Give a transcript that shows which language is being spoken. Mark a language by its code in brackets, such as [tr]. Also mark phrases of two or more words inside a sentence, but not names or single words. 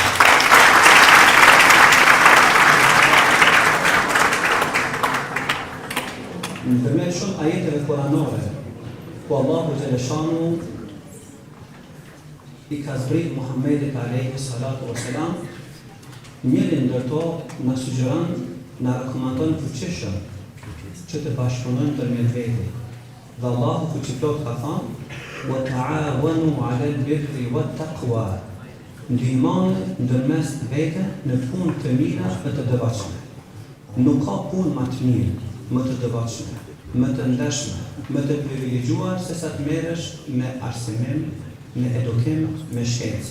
[sq] Nëpërmjet shumë ajeteve kuranore, ku Allahu Gjeleshanu i ka zbrit Muhammedit [ar] عليه الصلاة والسلام, [sq] njëri ndër to na sugjeron, na rekomandon fuqishëm që të bashkëpunojmë ndërmjet vete. Dhe Allahu fuqiplot ka thënë: [ar] "وتعاونوا على البر والتقوى." [sq] Ndihmoni ndërmes vete në punë të mira dhe të devotshme. Nuk ka punë më të mirë, më të devotshme, më të ndershme, më të privilegjuar se sa të merresh me arsimim, me edukim, me shkencë.